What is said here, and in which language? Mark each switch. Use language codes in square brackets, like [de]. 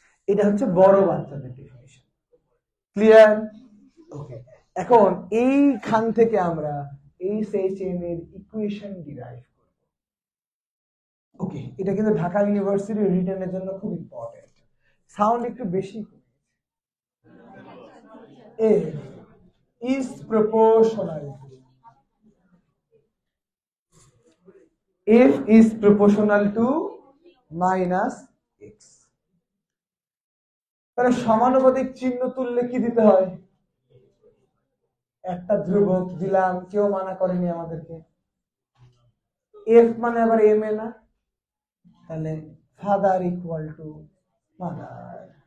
[bn] এটা হচ্ছে বড় বাচ্চাদের ডেফিনিশন। ক্লিয়ার? ওকে, এখন এইখান থেকে আমরা SHM এর ইকুয়েশন ডিরাইভ করব। ওকে, এটা কিন্তু ঢাকা ইউনিভার্সিটি রিটেনের জন্য খুব ইম্পর্টেন্ট। সাউন্ড একটু বেশি। [en] F is proportional to F is proportional to minus x। [bn] তাহলে সমানুপাতিক চিহ্ন তুললে কি দিতে হয়? একটা ধ্রুবক দিলাম, কেউ মানা করেনি আমাদেরকে। F মানে আবার M এ না, তাহলে ফাদার ইকুয়াল টু মাদার।